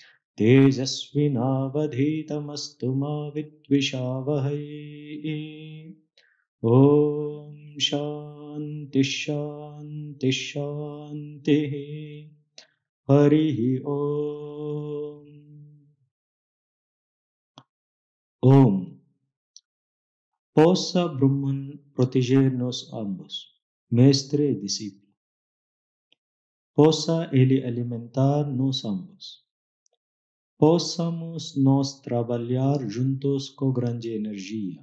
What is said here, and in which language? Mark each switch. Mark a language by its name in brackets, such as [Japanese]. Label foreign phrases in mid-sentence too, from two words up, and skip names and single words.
[Sanskrit] Tejasvinavadhitamastu ma Vidvishavahai Om Shanti Shanti Shanti Harihi Om Om [Portuguese] Possa Brahman proteger-nos ambos, mestre e discípulo. Possa Ele alimentar-nos ambos. Possamos nós trabalhar juntos com grande energia.